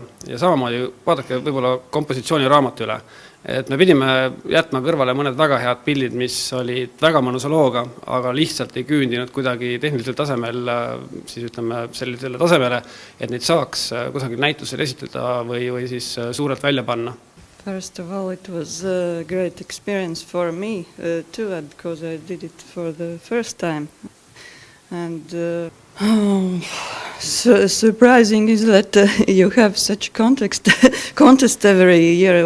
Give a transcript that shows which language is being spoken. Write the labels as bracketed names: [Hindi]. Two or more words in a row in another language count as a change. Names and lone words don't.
[Estonian] Ja samamoodi vaadake võib-olla kompositsiooniraamatu üle. Et me pidime jätma kõrvale mõned väga head pildid, mis olid väga mõnusa looga, aga lihtsalt ei küündinud kuidagi tehnilisel tasemel, siis ütleme sellisele tasemele, et neid saaks kusagil näitusel esitada või siis suurelt välja panna. [English] First of all, it was a great experience for me too, because I did it for the first time. And surprising is that you have such contest every year.